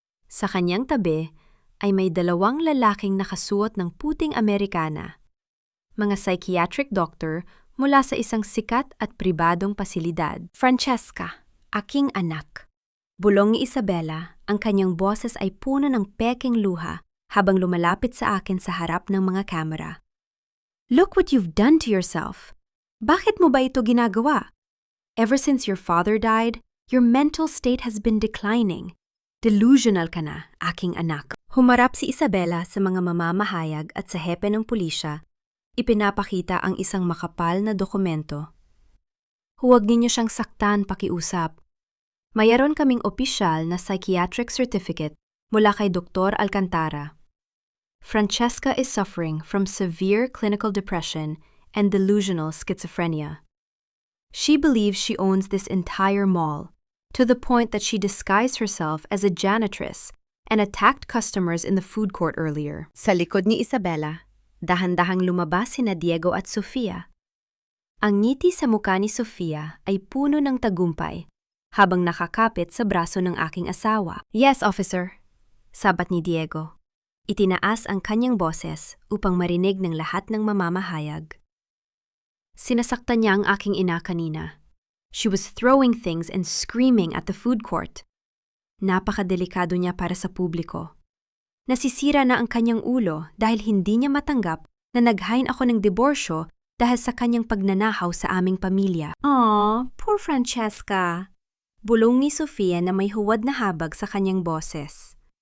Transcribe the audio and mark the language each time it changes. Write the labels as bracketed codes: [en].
[tl] Sa kanyang tabi ay may 2 lalaking nakasuot ng puting Amerikana, mga psychiatric doctor mula sa isang sikat at pribadong pasilidad. "Francesca, aking anak." Bulong ni Isabela, ang kanyang boses ay puno ng peking luha habang lumalapit sa akin sa harap ng mga kamera. [en] "Look what you've done to yourself. [tl] Bakit mo ba ito ginagawa? [en] Ever since your father died, your mental state has been declining. [tl] Delusional ka na, aking anak." Humarap si Isabela sa mga mamamahayag at sa hepe ng pulisya. Ipinapakita ang isang makapal na dokumento. "Huwag ninyo siyang saktan, pakiusap. Mayroon kaming opisyal na psychiatric certificate mula kay Dr. Alcantara. [en] Francesca is suffering from severe clinical depression and delusional schizophrenia. She believes she owns this entire mall, to the point that she disguised herself as a janitress and attacked customers in the food court earlier." [tl] Sa likod ni Isabela, dahan-dahang lumabas sina Diego at Sofia. Ang ngiti sa mukha ni Sofia ay puno ng tagumpay, habang nakakapit sa braso ng aking asawa. [en] "Yes, officer," [tl] sabat ni Diego. Itinaas ang kanyang boses upang marinig ng lahat ng mamamahayag. "Sinasaktan niya ang aking ina kanina. [en] She was throwing things and screaming at the food court. [tl] Napakadelikado niya para sa publiko. Nasisira na ang kanyang ulo dahil hindi niya matanggap na naghain ako ng diborsyo dahil sa kanyang pagnanahaw sa aming pamilya." [en] "Aw, poor Francesca." [tl] Bulong ni Sofia na may huwad na habag sa kanyang boses.